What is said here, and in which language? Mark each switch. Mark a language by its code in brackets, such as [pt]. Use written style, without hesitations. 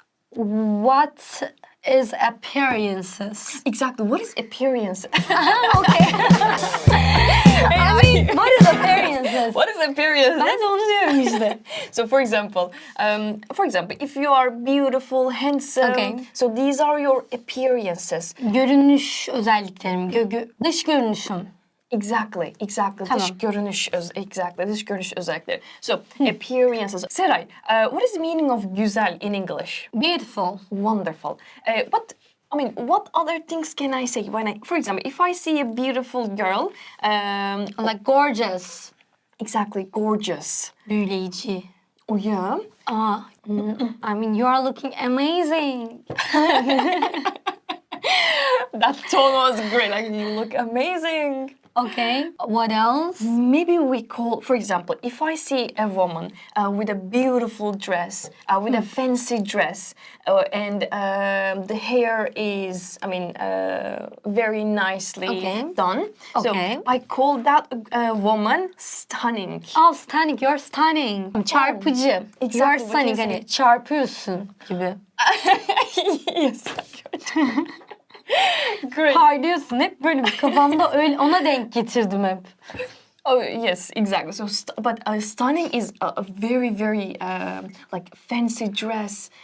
[en] what is appearances? Exactly. What is appearance? Okay. I mean, what is appearances? What is appearance? [tr] Ben de onu diyorum işte. [en] So, for example, if you are beautiful, handsome, Okay. so these are your appearances. [tr] Görünüş özelliklerim, dış görünüşüm. [en] Exactly. [tr] Tamam. Dış görünüş özellikleri. [en] So, appearances. Seray, what is the meaning of güzel in English? Beautiful. Wonderful. What other things can I say for example, if I see a beautiful girl, Like gorgeous. exactly, gorgeous. [tr] Büyüleyici. [en] Oh yeah. I mean, you are looking amazing. That tone was great. Like, you look amazing. Okay, what else? Maybe we call, for example, if I see a woman with a beautiful dress, with a fancy dress, and the hair is, very nicely done. Okay. So I call that woman stunning. Oh, stunning, you're stunning. [tr] Çarpıcı. [en] Exactly You're what stunning, you [tr] hani [en] said. [tr] çarpıyorsun gibi. [en] Yes. Great. [tr] Parlıyorsun hep böyle bir kafamda öyle ona denk getirdim hep. [en] Oh yes, exactly. So, stunning is a very, very like fancy dress.